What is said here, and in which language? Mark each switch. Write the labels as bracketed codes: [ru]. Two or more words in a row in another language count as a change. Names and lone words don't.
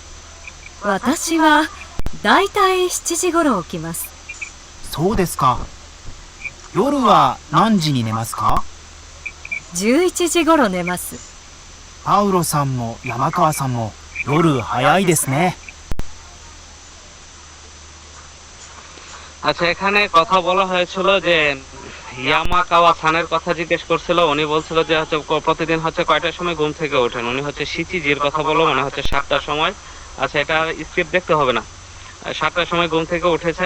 [ja] 私はだいたい7時頃起きます。そうですか。夜は何時に寝ますか？ 11時頃寝ます。パウロさんも山川さんも夜早いですね。 [bn] আচ্ছা, এখানে কথা বলা হয়েছিল যে ইয়ামাকাওয়া সানের কথা জিজ্ঞেস করছিল, উনি বলছিল যে হচ্ছে প্রতিদিন হচ্ছে কয়টার সময় ঘুম থেকে ওঠেন। উনি হচ্ছে শিচিজির কথা বলো, মানে হচ্ছে 7টার সময়। আচ্ছা, এটা স্ক্রিপ্ট দেখতে হবে না, 7টার সময় ঘুম থেকে উঠেছেন।